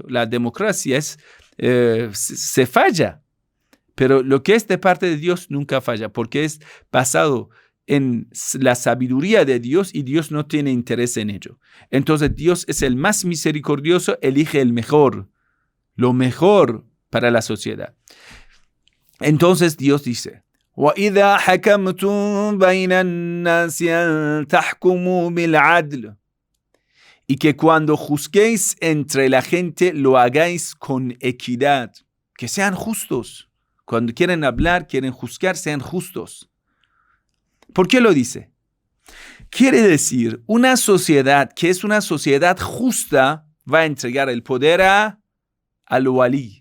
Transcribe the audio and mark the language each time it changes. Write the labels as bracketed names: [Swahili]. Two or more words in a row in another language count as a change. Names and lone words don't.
[Spanish] La democracia se falla, pero lo que es de parte de Dios nunca falla, porque es basado en la sabiduría de Dios y Dios no tiene interés en ello. Entonces Dios es el más misericordioso, elige el mejor, lo mejor para la sociedad. Entonces Dios dice, [Arabic] وَإِذَا حَكَمْتُمْ بَيْنَ النَّاسِ أَن تَحْكُمُوا بِالْعَدْلِ, [Spanish] y que cuando juzguéis entre la gente lo hagáis con equidad, que sean justos. Cuando quieren hablar, quieren juzgar, sean justos. ¿Por qué lo dice? Quiere decir, una sociedad que es una sociedad justa va a entregar el poder al wali.